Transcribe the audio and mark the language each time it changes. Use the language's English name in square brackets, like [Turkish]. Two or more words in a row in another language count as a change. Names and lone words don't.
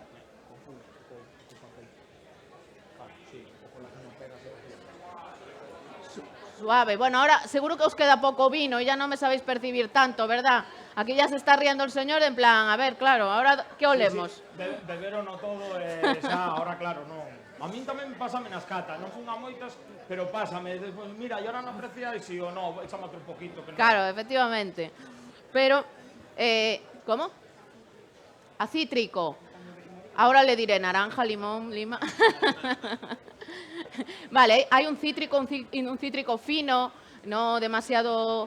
[Spanish] Suave. Bueno, ahora seguro que os queda poco vino y ya no me sabéis percibir tanto, ¿verdad? Aquí ya se está riendo el señor en plan, a ver, claro, ahora, ¿qué olemos? Sí, sí. Beber o no todo, ahora claro, non. [Galician] A min tamén pásame nas catas, non fun a moitas, pero pásame. Despois, mira, e ahora non apreciáis, [Spanish] si o no, échame outro poquito. Que no. Claro, efectivamente. Pero, ¿cómo? A cítrico. Ahora le diré naranja, limón, lima. Vale, hay un cítrico fino, no demasiado...